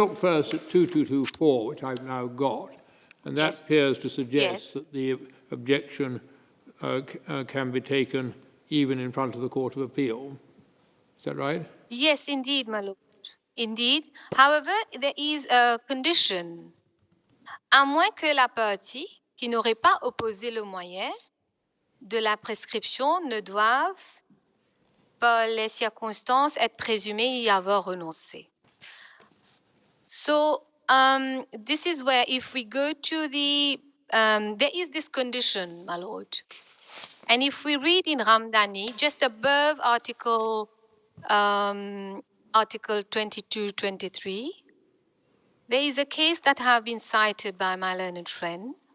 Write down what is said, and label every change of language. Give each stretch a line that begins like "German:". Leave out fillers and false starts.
English: look first at 2224, which I've now got, and that Yes. appears to suggest Yes. that the objection can be taken even in front of the Court of Appeal. Is that right? yes, indeed, my lord, indeed. However, there is a condition.
French: À moins que la partie qui n'aurait pas opposé le moyen de la prescription ne doive, par les circonstances, être présumée y avoir renoncé.
English: So this is where if we go to the, there is this condition, my lord. And if we read in Ramdani, just above article 2223, there is a case that have been cited by my learned friend.